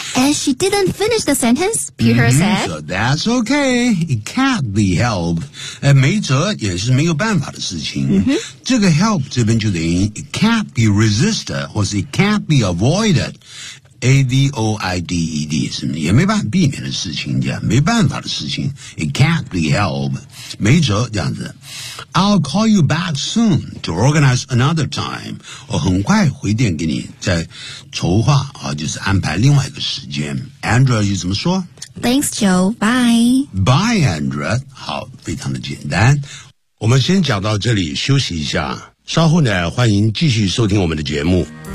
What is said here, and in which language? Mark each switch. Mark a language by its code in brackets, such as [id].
[en] And she didn't finish the sentence, Peter said. So that's okay. It can't be helped. [zh] 没辙也是没有办法的事情。这个 help 这边就等于 [en] it can't be resisted, [zh] 或是 [en] it can't be avoided. A-V-O-I-D-E-D 是吗？ [zh] 也没办法避免的事情，这样没办法的事情。 [en] It can't be helped， [zh] 没辙这样子。 [en] I'll call you back soon to organize another time。 [zh] 我很快回电给你，再筹划啊，就是安排另外一个时间。 Andrea 又怎么说 [en] ？Thanks, Joe. Bye. Bye, Andrea. [zh] 好，非常的简单。我们先讲到这里，休息一下。稍后呢，欢迎继续收听我们的节目。